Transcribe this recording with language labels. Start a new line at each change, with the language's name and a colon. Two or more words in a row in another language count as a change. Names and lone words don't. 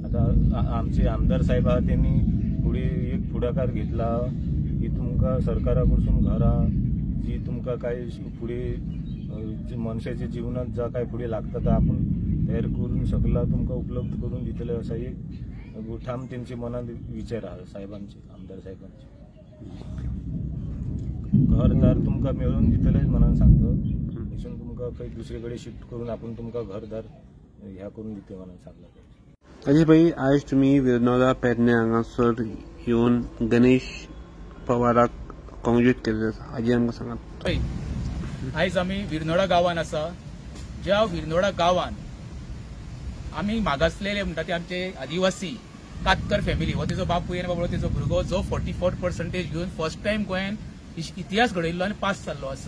Konkani: आता आमचे आमदार साहेब आहा त्यांनी फुडें एक फुडाकार घेतला की तुमकां सरकारा कडसून घरां जी तुमकां काय फुडें मनशाच्या जिवनात जा काय फुडें लागता ते आपण तयार करून सगळा तुमकां उपलब्ध करून दितले असा एक ठाम तेंचे मनात विचार आहा साहेबांचे, आमदार साहेबांचे. घरदार तुमकां मेळून दितलेच म्हणून सांगतो. इथून तुमकां काही दुसरीकडे शिफ्ट करून आपण तुमकां घरदार ह्या करून दिते म्हणून सांगला. अजय भाई, आज तुम्ही विनोदा पेडणे हांगासर येवन गणेश पवाराक कॉंग्रेच्युलेट केले. हाजी आमकां सांगात. आयज आमी विरनोडा गांवांत आसा. ज्या विरनोडा गांवांत आमी मागासलेले म्हणटा ते आमचे आदिवासी कातकर फॅमिली हो तेजो बापूय आनी बाबा तेजो भुरगो जो 44% घेवन
English: first time
Konkani: गोंयान इतिहास घडयल्लो आनी पास जाल्लो आसा.